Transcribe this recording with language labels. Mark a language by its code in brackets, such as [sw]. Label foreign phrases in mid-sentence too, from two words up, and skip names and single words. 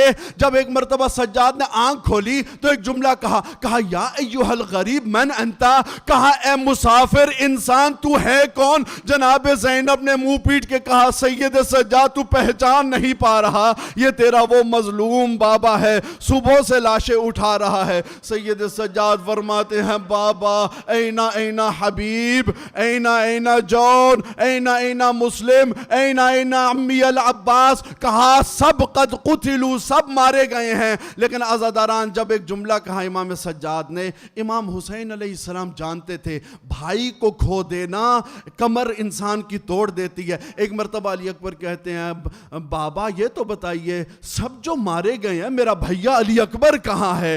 [ur] جب ایک مرتبہ سجاد نے آنکھ کھولی تو ایک جملہ کہا [ar] یا ایوہ الغریب من انتا, [ur] کہا اے مسافر انسان تو ہے کون؟ جناب زینب نے منہ پیٹ کے کہا سید سجاد تو پہچان نہیں پا رہا, یہ تیرا وہ مظلوم بابا ہے, صبح سے لاشیں اٹھا رہا ہے. سید سجاد فرماتے ہیں بابا [ar] اینا اینا حبیب, اینا اینا جون, اینا اینا مسلم, اینا اینا عمی العباس. [ur] کہا سب [ar] قد قتلوا, [ur] سب مارے گئے ہیں. لیکن عزاداران جب ایک جملہ کہا امام سجاد نے, امام حسین علیہ السلام جانتے تھے بھائی کو کھو دینا کمر انسان کی توڑ دیتی ہے. ایک مرتبہ علی اکبر کہتے ہیں بابا یہ تو بتائیے سب جو مارے گئے ہیں میرا بھیا علی اکبر کہاں ہے؟